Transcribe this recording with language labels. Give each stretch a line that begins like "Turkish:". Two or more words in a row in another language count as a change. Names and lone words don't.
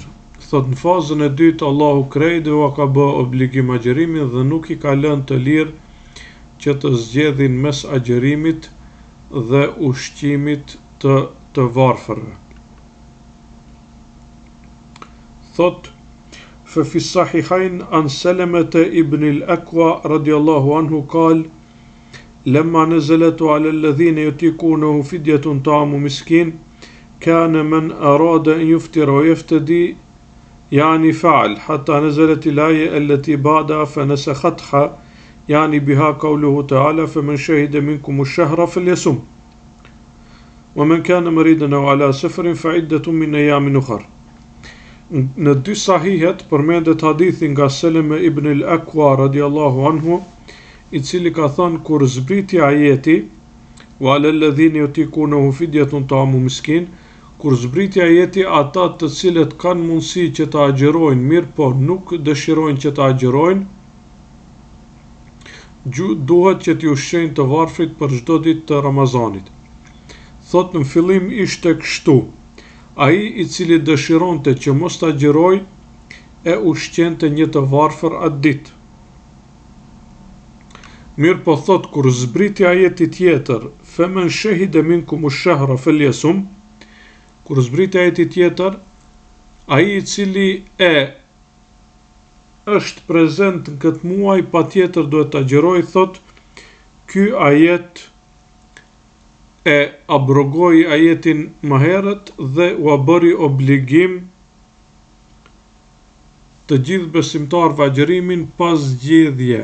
Albanian: Thot në fazën e dytë Allahu krejt dhe ka bë obligim agjërimin dhe nuk i ka lënë të lirë që të zgjedhin mes agjërimit dhe ushqimit të varfërve. Thot,
Arabic: ففي الصحيحين عن سلمة ابن الأكوع رضي الله عنه قال لما نزلت على الذين يطيقونه فدية طعام مسكين كان من أراد أن يفطر ويفتدي يعني فعل حتى نزلت الآية التي بعدها فنسختها يعني بها قوله تعالى فمن شهد منكم الشهر فليصم ومن كان مريضا أو على سفر فعدة من أيام أخر.
Albanian: Në dy sahihet përmendet hadithi nga Seleme ibn al-Akwa
Arabic: رضي الله عنه,
Albanian: i cili ka thënë kur zbriti ajeti
Arabic: وعلى الذين يطيقونه فدية طعام مسكين,
Albanian: kur zbriti ajeti ata të cilët kanë mundësi që të agjërojnë, mirë po nuk dëshirojnë që të agjërojnë, duhet që t'ju ushqejnë të varfrit për çdo ditë të Ramazanit. Thot në fillim ishte kështu. Ai i cili dëshironte që mos të agjëroj, e ushqente një të varfër atë ditë. Mirë po thot, kur zbriti ajeti tjetër,
Arabic: فمن شهد منكم الشهر فليصم,
Albanian: kur zbriti ajeti tjetër, ai i cili është prezent në këtë muaj, patjetër duhet të agjëroj, thot, ky ajet e abrogoi ajetin më herët dhe u bëri obligim të gjithë besimtarëve agjërimin pas zgjedhje.